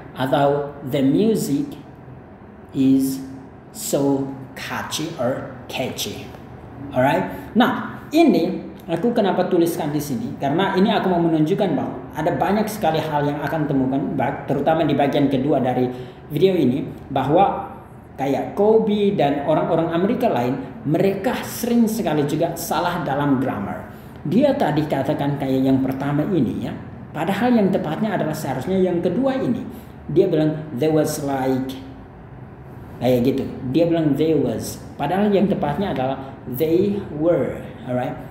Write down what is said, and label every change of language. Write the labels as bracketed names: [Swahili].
[English] Atau the music is so catchy or catchy, alright? [Indonesian] Nah, ini aku kenapa tuliskan di sini? Karena ini aku mau menunjukkan bahwa ada banyak sekali hal yang akan temukan, terutama di bagian kedua dari video ini, bahwa kayak Kobe dan orang-orang Amerika lain, mereka sering sekali juga salah dalam grammar. Dia tadi katakan kayak yang pertama ini ya, padahal yang tepatnya adalah seharusnya yang kedua ini. Dia bilang [English] there was like, [Indonesian] kayak gitu. Dia bilang [English] they was, [Indonesian] padahal yang tepatnya adalah [English] they were, alright?